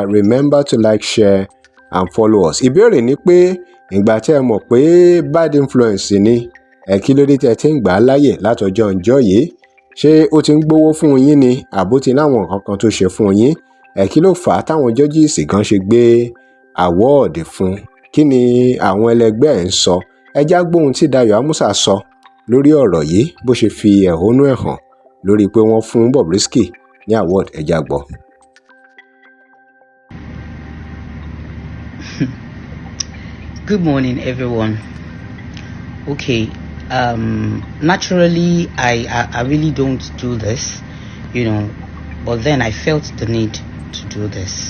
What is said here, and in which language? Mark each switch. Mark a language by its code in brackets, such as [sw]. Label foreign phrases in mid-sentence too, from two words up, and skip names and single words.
[en] Remember to like, share and follow us. [yo] Ìbéèrè ni pé ìgbà tí ẹ mọ̀ pé [en] bad influence [yo] ni kí ló dé tí ẹ ti ń gbà á láyè látọjọ́ ọjọ́ yìí? Ṣé ó ti ń gbówó fún yín ni àbó ti láwọn nǹkan kan tó ṣe fún yín? Kí ló fà á táwọn judges gan ṣe gbé award fún? Kí ni àwọn ẹlẹgbẹ́ ẹ̀ ń sọ? Ẹ já gbóhun tí Dayo Amusa sọ lórí ọ̀rọ̀ yìí bó ṣe fi ẹ̀hónú ẹ̀ hàn lórí pé wọ́n fún Bobrisky ní award. Ẹ já gbọ́. [en] Good morning, everyone. Okay, naturally, I really don't do this, but then I felt the need to do this.